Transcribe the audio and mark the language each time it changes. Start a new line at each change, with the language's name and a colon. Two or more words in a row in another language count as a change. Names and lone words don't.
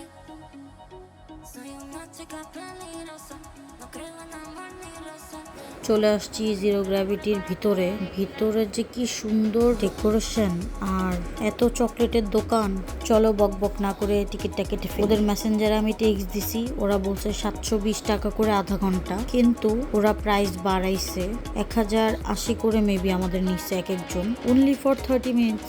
Spanish: Soy una chica peligrosa, no creo en amor ni rosa.
Bangla: চলে আসছি জিরো গ্র্যাভিটির ভিতরে। ভিতরে যে কি সুন্দর ডেকোরেশন, আর এত চকলেটের দোকান। চলো বক বক না করে টিকিটটা কেটে ফেলি। ওদের মেসেঞ্জারে আমি টেক্সট দিছি, ওরা বলছে 720 টাকা করে আধা ঘন্টা, কিন্তু ওরা প্রাইস বাড়াইছে, 1080 করে মেবি আমাদের নিচ্ছে এক একজন,
English: only for 30 minutes.